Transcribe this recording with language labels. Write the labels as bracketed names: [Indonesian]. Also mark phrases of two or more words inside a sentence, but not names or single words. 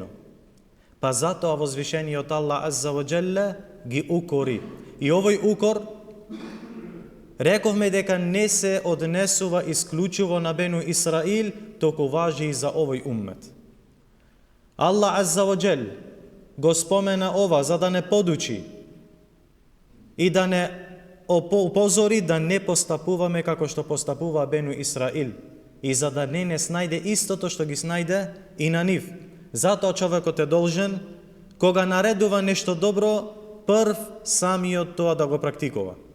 [Macedonian] Па затоа возвишениот Аллах [Arabic] عز وجل [Macedonian] ги укори. И овој укор, рековме дека не се однесува исклучиво на Бену Исраил, току важи и за овој уммет. Аллах [Arabic] عز وجل [Macedonian] го спомена ова за да не подучи и да не упозори да не постапуваме како што постапува Бену Исраил, и за да не снајде истото што ги снајде и на нив. Затоа човекот е должен, кога наредува нешто добро, прв самиот тоа да го практикува.